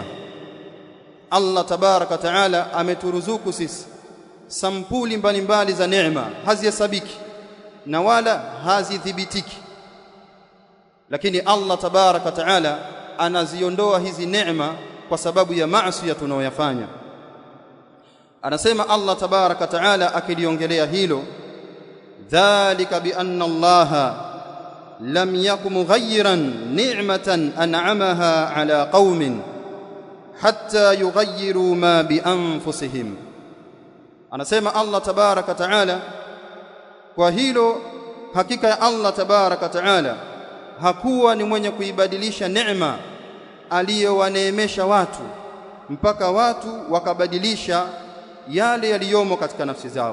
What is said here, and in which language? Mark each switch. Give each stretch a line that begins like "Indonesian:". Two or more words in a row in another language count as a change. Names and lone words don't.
Arabic: الله تبارك وتعالى
Swahili: ameturuzuku sisi sampuli mbalimbali za neema, hazihesabiki na wala hazithibitiki, lakini
Arabic: الله تبارك وتعالى
Swahili: anaziondoa hizi neema kwa sababu ya maasi tunayoyafanya.
Arabic: Anasema الله تبارك وتعالى
Swahili: akiliongelea hilo,
Arabic: ذلك بأن الله لم يك مغيرا نعمة أنعمها على قوم حتى يغيروا ما بأنفسهم.
Swahili: Anasema
Arabic: الله تبارك وتعالى,
Swahili: kwa hilo hakika ya
Arabic: الله تبارك وتعالى
Swahili: hakuwa ni mwenye kuibadilisha neema aliyowaneemesha watu mpaka watu wakabadilisha yale yaliyomo katika nafsi zao.